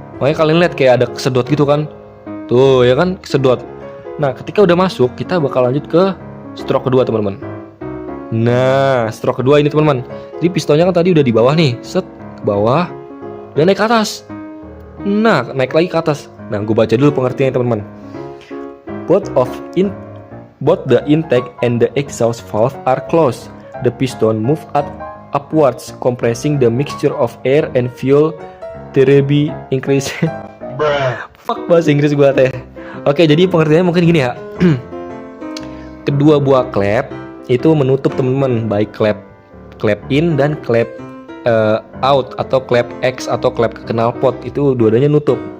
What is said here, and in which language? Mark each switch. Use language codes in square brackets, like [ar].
[id] Makanya kalian lihat kayak ada kesedot gitu kan. Tuh ya kan, kesedot. Nah, ketika udah masuk, kita bakal lanjut ke stroke kedua teman-teman. Nah, stroke kedua ini teman-teman. Jadi pistonnya kan tadi udah di bawah nih, set ke bawah dan naik ke atas. Nah, naik lagi ke atas. Nah, gue baca dulu pengertiannya teman-teman. [en] Both the intake and the exhaust valve are closed. The piston move upwards, compressing the mixture of air and fuel thereby increase. [id] Fuck bahasa Inggris gua teh. Oke, jadi pengertiannya mungkin gini ya. Kedua buah klep itu menutup teman-teman, baik klep in dan klep out, atau klep X atau klep knalpot, itu dua-duanya nutup.